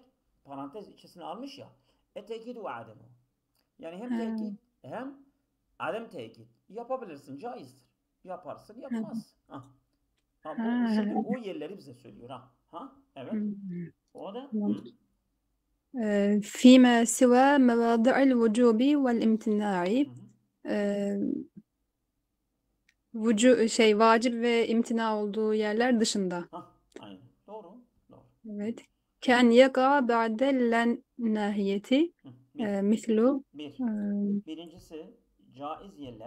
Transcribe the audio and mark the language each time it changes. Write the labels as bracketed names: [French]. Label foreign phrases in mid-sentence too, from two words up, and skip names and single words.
[Turkish] Parantez içerisine almış ya. [Arabic] التأكيد وعدمه. [Turkish] Yani hem Ha, tekit hem adem tekit. Yapabilirsin, caizdir. Yaparsın, ha, yapmaz. Bu şimdi ha. o yerleri bize söylüyor ha. Evet. Hı, O da tamam. [Arabic] فيما سوى مواضع الوجوب والامتناع hı. [Turkish] Ee, vacip ve imtina olduğu yerler dışında. Aynen. Doğru. Doğru. Evet. [Arabic] كأن يقع بعد الناهية [Turkish] Bir. mislu Bir. Birincisi caiz yerler.